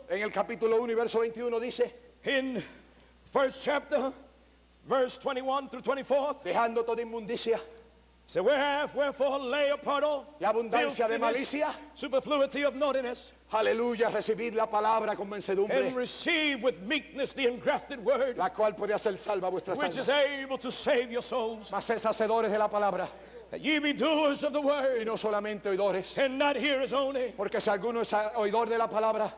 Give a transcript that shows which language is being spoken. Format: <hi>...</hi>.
<es>en el capítulo 1 y verso 21 dice,</es> <en>in first chapter, verse 21 through 24.</en> <es>dejando toda inmundicia</es> <en>So wherefore lay apart all</en> <es>y abundancia de</es> <en>filthiness,</en> <es>malicia.</es> <en>superfluity of naughtiness,</en> <es>Aleluya, recibid la palabra con</es> <en>and</en> <es>mansedumbre,</es> <en>receive with meekness the engrafted word,</en> <es>la cual puede hacer salva vuestras</es> <en>which is</en> <es>almas.</es> <en>able to save your souls.</en> <es>Mas es hacedores de la palabra</es> <en>That ye be doers of the</en> <es>y</es> <en>word,</en> <es>no solamente oidores.</es> <en>and not hearers only,</en> <es>Porque si alguno es oidor de la palabra,</es>